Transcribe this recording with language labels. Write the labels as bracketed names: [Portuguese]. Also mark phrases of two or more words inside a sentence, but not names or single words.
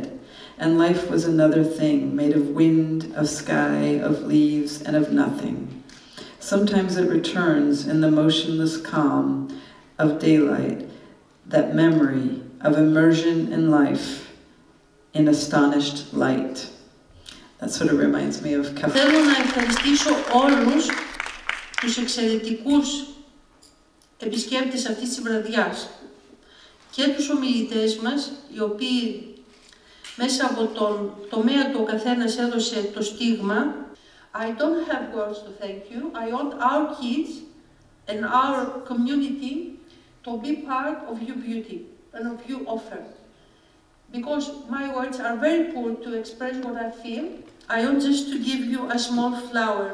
[English] And life was another thing, made of wind, of sky, of leaves, and of nothing. Sometimes it returns in the motionless calm of daylight, that memory of immersion in life, in astonished light. That sort of reminds me of Kefalon. [Greek] Θέλω να ευχαριστήσω όλους τους εξαιρετικούς επισκέπτες αυτής της βραδιάς και τους ομιλητές μας, οι οποίοι μέσα από τον τομέα του ο καθένας έδωσε το στίγμα. [English] I don't have words to thank you. I want our kids and our community to be part of your beauty and of your offer. Because my words are very poor to express what I feel, I want just to give you a small flower.